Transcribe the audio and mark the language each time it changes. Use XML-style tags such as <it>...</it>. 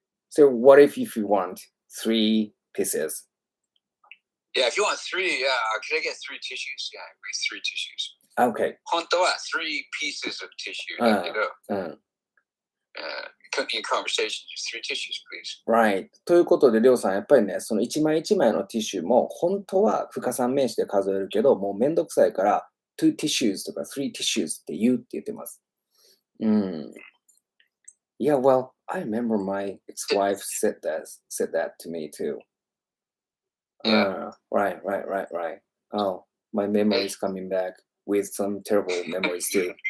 <en>So what if you want 3 pieces? Yeah, if you want 3, can I get 3 tissues? Yeah, I agree, 3 tissues. Okay.</en> <ja>本当は</ja> <en>3 pieces of tissue</en> <ja>だけど、</ja> <en>in conversation, just 3 tissues, please. Right.</en> <ja>ということで、りょうさん、やっぱりね、その1枚1枚のティッシュも、本当は不可算名詞で数えるけど、もうめんどくさいから、2 tissues とか3 tissues って言ってます。 Mm.</ja> <en>Yeah, well, I remember my ex-wife said that to me too. Yeah. Right. Oh, my memory is coming back with some terrible memories too.</en>